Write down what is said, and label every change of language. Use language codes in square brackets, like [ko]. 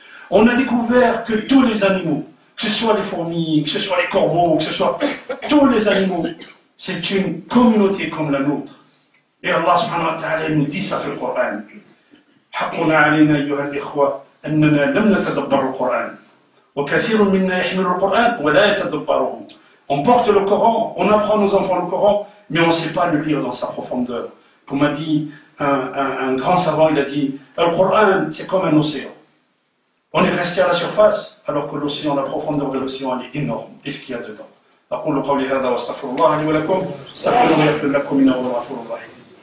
[fr] On a découvert que tous les animaux, que ce soit les fourmis, que ce soit les corbeaux, que ce soit tous les animaux, c'est une communauté comme la nôtre. Et Allah subhanahu wa ta'ala nous dit ça dans le Coran. [ar] حقنا علينا أيها الإخوة أننا لم نتدبر القرآن وكثير منا يحمل القرآن ولا يتدبره. [fr] On porte le Coran, on apprend à nos enfants le Coran, mais on ne sait pas le lire dans sa profondeur. Comme a dit un grand savant, il a dit, le Coran c'est comme un océan. On est resté à la surface, alors que l'océan, la profondeur de l'océan, elle est énorme. Et ce qu'il y a dedans. [ar] أقول قولي هذا واستغفر الله لي ولكم استغفروه يغفر لكم إنه هو الغفور الرحيم.